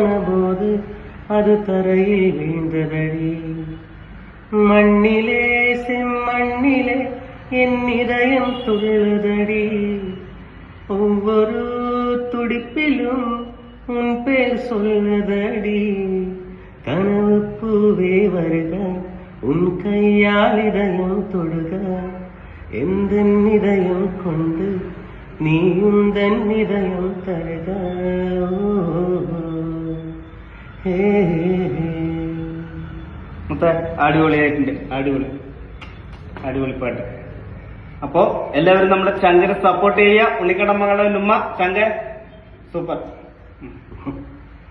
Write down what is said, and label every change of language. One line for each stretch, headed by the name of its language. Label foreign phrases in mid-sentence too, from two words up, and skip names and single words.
Tamil: போது அது தரையில் வீழ்ந்ததடி, மண்ணிலே செம்மண்ணிலே என் இதயம் துள்ளுதடி, ஒவ்வொரு துடிப்பிலும் உன் பேர் சொல்லுதடி, கனவு பூவே வருக உன் கையால் இதயம் தொடுக, எந்த இதயம் கொண்டு நீ உந்தன் இதயம் தருக.
Malayalam: അടിപൊളിയായിട്ടുണ്ട്. അടിപൊളി പാട്ട്. അപ്പോ എല്ലാവരും നമ്മുടെ ചങ്കരെ സപ്പോർട്ട് ചെയ്യുക. ഉണ്ണിക്കണ്ണൻ മംഗളം ഉമ്മ ചങ്ക സൂപ്പർ.